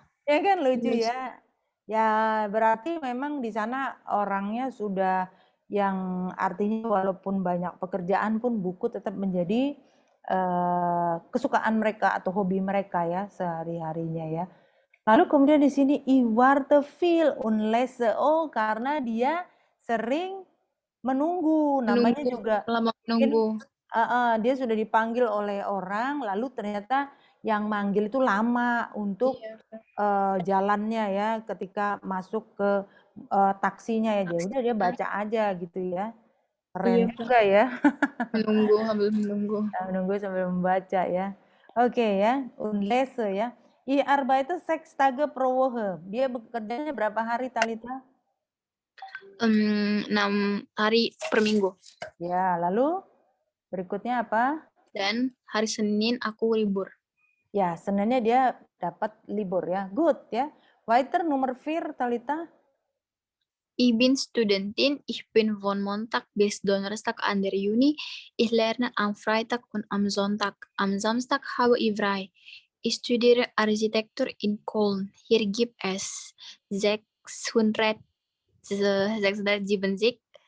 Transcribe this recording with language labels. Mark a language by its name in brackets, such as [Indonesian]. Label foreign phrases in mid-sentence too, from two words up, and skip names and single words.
[Indonesian] Ya kan lucu ya. Ya berarti memang di sana orangnya sudah yang artinya walaupun banyak pekerjaan pun buku tetap menjadi kesukaan mereka atau hobi mereka ya sehari-harinya ya. Lalu kemudian di sini [German] Iwarte viel und lese. [Indonesian] Oh, karena dia sering menunggu. Namanya juga lama menunggu. Dia sudah dipanggil oleh orang, lalu ternyata yang manggil itu lama untuk jalannya ya, ketika masuk ke taksinya ya. Jadi udah dia baca aja gitu ya. Keren juga ya. Menunggu sambil menunggu. Menunggu sambil membaca ya. Oke ya, [German] und lese ya. Ich arbeite 6 Tage pro Woche. [Indonesian] Dia bekerjanya berapa hari, Talita? 6 hari per minggu. Ya, lalu berikutnya apa? Dan hari Senin aku libur. Ya, Seninnya dia dapat libur ya. Good ya. Weiter nomor 4, Talita. [German] Ich bin Studentin, ich bin von Montag bis Donnerstag an der Uni. Ich lerne am Freitag und am Sonntag. Am Samstag habe ich frei. Ich studiere Architektur in Köln. Hier gibt es 670,